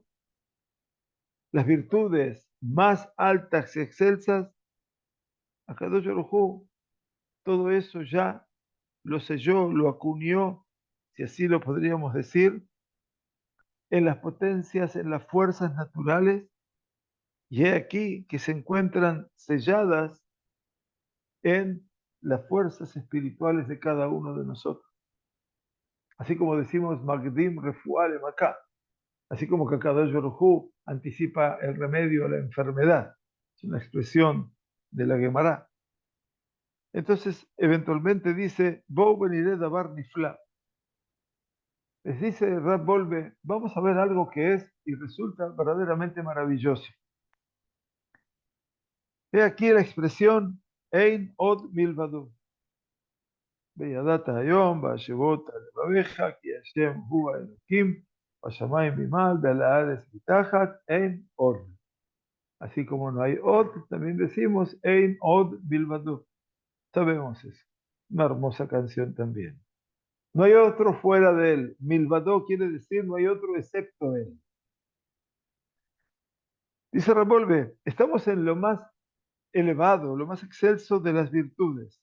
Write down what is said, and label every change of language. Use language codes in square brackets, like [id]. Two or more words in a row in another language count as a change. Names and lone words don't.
[es] las virtudes más altas y excelsas, [he] הקדוש ברוך הוא, [es] todo eso ya lo selló, lo acuñó, si así lo podríamos decir, en las potencias, en las fuerzas naturales, y he aquí que se encuentran selladas en las fuerzas espirituales de cada uno de nosotros. Así como decimos [he] מקדים רפואה למכה, [es] así como que [he] קדוש ברוך הוא [es] anticipa el remedio a la enfermedad. Es una expresión de la Gemara. Entonces, eventualmente dice, [he] בוא נראה דבר נפלא. [es] Les dice Rab Volve, vamos a ver algo que es y resulta verdaderamente maravilloso. He aquí la expresión [he] אין עוד מלבדו. וידעת היום בהשבות לבביך כי השם הוא האלוקים בשמיים ממעל ועל הארץ מתחת אין עוד. [es] Así como no hay od, también decimos [he] אין עוד בלבדו. [es] Sabemos eso. Una hermosa canción también. No hay otro fuera de él. Milvado quiere decir no hay otro excepto él. Dice Revolve, estamos en lo más elevado, lo más excelso de las virtudes.